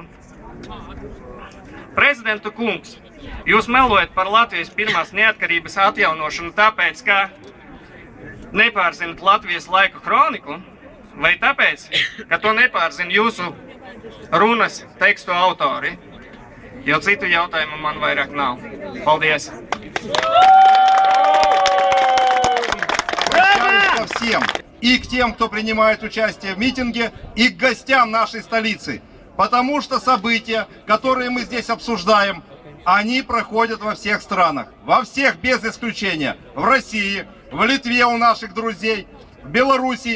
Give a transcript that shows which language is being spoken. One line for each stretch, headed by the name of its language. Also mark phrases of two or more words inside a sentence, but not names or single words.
Latvian: Prezidentu kungs, jūs melojat par Latvijas pirmās neatkarības atjaunošanu tāpēc, ka nepārzinat Latvijas laiku kroniku, vai tāpēc, ka to nepārzina jūsu runas tekstu autori? Jo citu jautājumu man vairāk nav. Paldies!
Russian: Par всем. и к тем, кто принимает участие в митинге, и к гостям нашей столицы. Потому что события, которые мы здесь обсуждаем, они проходят во всех странах. Во всех без исключения. В России, в Литве у наших друзей, в Белоруссии.